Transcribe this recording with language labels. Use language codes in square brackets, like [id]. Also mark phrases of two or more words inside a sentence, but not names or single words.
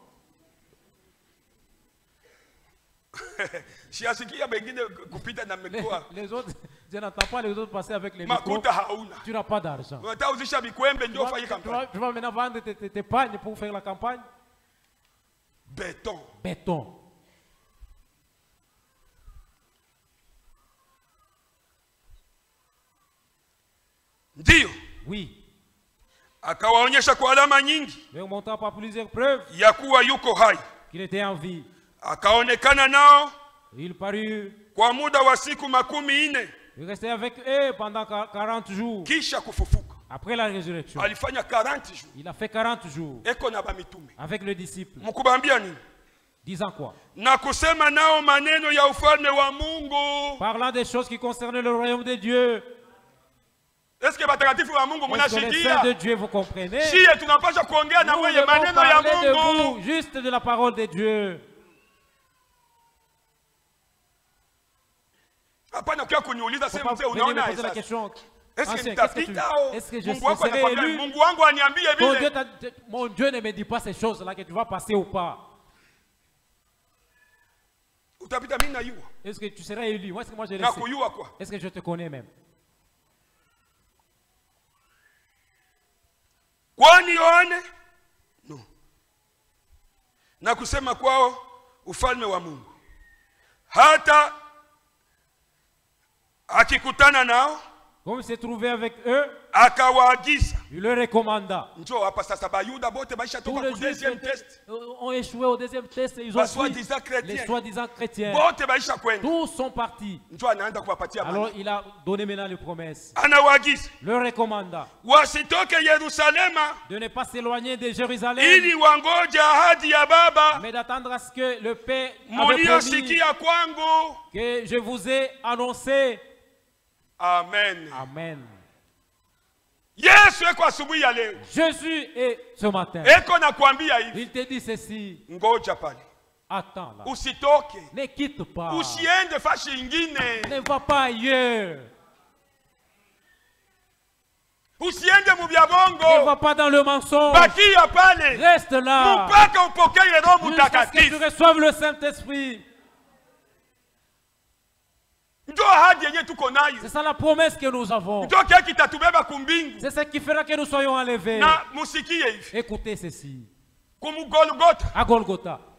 [fr] Les autres, je n'entends pas les autres passer avec les micros. Tu n'as pas d'argent. Tu vas maintenant vendre tes pagnes pour faire la campagne. Béton. Béton. [sw] Ndio. [fr] Oui. [sw] Akawaonyesha kwa alama nyingi. [fr] Mais on montra par plusieurs preuves. [sw] Ya kuwa yuko hai. [fr] Qu'il était en vie. [sw] Akaonekana nao. [fr] Il parut. [sw] Kwa muda wa siku 40. [fr] Il restait avec eux pendant 40 jours. [sw] Kisha kufufuka. [fr] Après la résurrection. [sw] Alifanya 40 jours. [fr] Il a fait 40 jours. [sw] Eko na bamitume. [fr] Avec le disciple. [sw] Mukubambia nini? [fr] Disant quoi? [sw] Na kusema nao maneno ya ufalme wa Mungu. [fr] Parlant des choses qui concernent le royaume de Dieu. Est-ce que [sw] batakatifu wa Mungu mnashikia? [fr] Les saints de Dieu, vous comprenez? [sw] Si tunapaswa kuongea na wewe maneno ya Mungu. [fr] Juste de la parole de Dieu. [sw] Hapana kwa kuniuliza sema mzee unaona [fr] la question. Est-ce que nitapita au est-ce que je serai élu? [sw] Mungu wangu aniambie vile. [fr] Mon Dieu ne me dit pas ces choses là que tu vas passer ou pas. [sw] Utapita mimi na yua. [fr] Est-ce que tu seras élu? Moi, est-ce que moi je le sais? [sw] Na kuyua quoi? [fr] Est-ce que je te connais même? [sw] Kwani one? No. Na kusema kwao ufalme wa Mungu. Hata akikutana nao, [fr] comme il s'est trouvé avec eux, [sw] akawaagiza. [fr] Il leur recommanda. [sw] Njoo hapa sasa bayuda bote baisha toka ku [fr] deuxième test. Ont échoué au deuxième test et ils ont fui. Les soi-disant chrétiens. [sw] Bote baisha kwenda. [fr] Tous sont partis. [sw] Njoo anaanza kuwapatia. [fr] Alors il a donné maintenant les promesses. [sw] Anawaagiza. [fr] Leur recommanda. [sw] Wasitoke Yerusalema. [fr] De ne pas s'éloigner de Jérusalem. [sw] Ili wangoja ahadi ya Baba. [fr] Mais d'attendre à ce que le Père [sw] muliosikia kwangu. [fr] Que je vous ai annoncé. Amen. Amen. [sw] Yesu eko asubuhi ya leo. [fr] Jésus est ce matin. [sw] Eko nakwambia hivi. [fr] Il te dit ceci. [sw] Ngoja pale. [fr] Attends là. [sw] Usitoke. [fr] Ne quitte pas. [sw] Usiende fashi ingine. [fr] Ne va pas ailleurs. [sw] Usiende mu bya bongo. [fr] Ne va pas dans le mensonge. [sw] Bakia pale. [fr] Reste là. [sw] Mpaka upokee Roho Mtakatifu. [fr] Jusqu'à ce que tu reçoives le Saint-Esprit. C'est ça la promesse que nous avons. C'est ce qui fera que nous soyons enlevés. Écoutez ceci. À Golgotha.